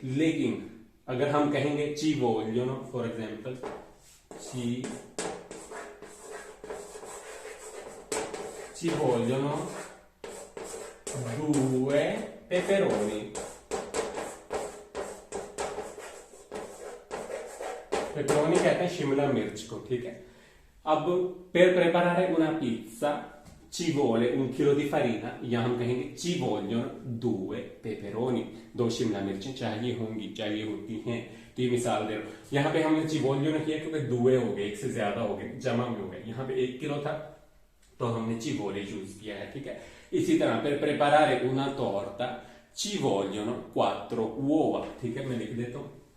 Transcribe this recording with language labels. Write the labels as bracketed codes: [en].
[hi] लेकिन अगर हम कहेंगे [it] ci vogliono, [hi] for example [it] ci vogliono 2 peperoni, [hi] pepperoni कहते हैं शिमला मिर्च को, ठीक है। [it] अब per preparare una pizza ci vuole 1 chilo di farina, [hi] या हम कहेंगे [it] ci vogliono 2 peperoni, [hi] 2 शिमला मिर्चें चाहिए होती हैं। तो ये मिसाल दे रहा हूं, यहाँ पे हमने [it] ci vogliono [hi] किया क्योंकि 2 हो गए, 1 से ज्यादा हो गए, जमा में हो गए। यहाँ पे 1 किलो था तो हमने [it] ci vuole [hi] यूज किया है, ठीक है। इसी तरह [it] per preparare una torta ci vogliono 4 uova, [hi] ठीक है, मैं लिख देता हूं।